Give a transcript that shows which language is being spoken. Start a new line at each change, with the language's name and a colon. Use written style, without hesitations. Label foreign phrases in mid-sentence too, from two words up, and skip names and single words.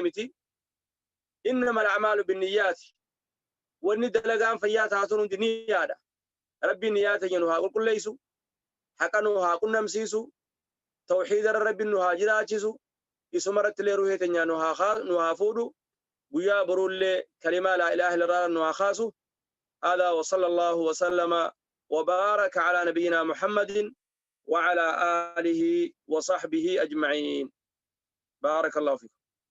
Oromo: miti
Arabic: إنما الأعمال بالنيات
Oromo: wanni dalagaan fayyaa taatuun hundi niyyaadha rabbi niyyaa teenya nu haa qulqulleessu haqa nu haa qunnamsiisu tawxiida rabbi nu haa jiraachisu isuma irratti illee ruhee teenya nu haa fuudhu guyyaa boruullee kalimaa
Arabic: لا إله إلا الله
Oromo: nu haa kaasu
Arabic: هذا وصلى الله وسلم وبارك على نبينا محمد وعلى آله وصحبه أجمعين بارك الله فيكم